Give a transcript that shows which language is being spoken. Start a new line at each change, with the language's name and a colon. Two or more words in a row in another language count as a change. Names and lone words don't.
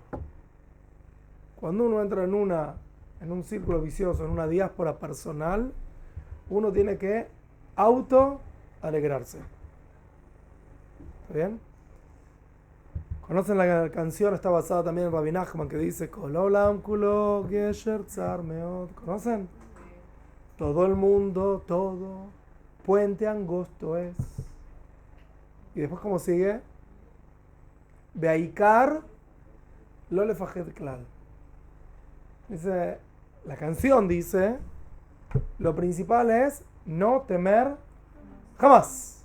Spanish: Cuando uno entra en un círculo vicioso, en una diáspora personal, uno tiene que auto alegrarse. ¿Está bien? ¿Conocen la canción? Está basada también en Rabbi Nachman que dice
Hebrew: כל העולם כולו גשר צר מאד.
Spanish: ¿Conocen? Todo el mundo, todo, puente angosto es. Y después, ¿cómo sigue?
Hebrew: והעיקר לא לפחד כלל.
Spanish: Dice, la canción dice, lo principal es no temer jamás.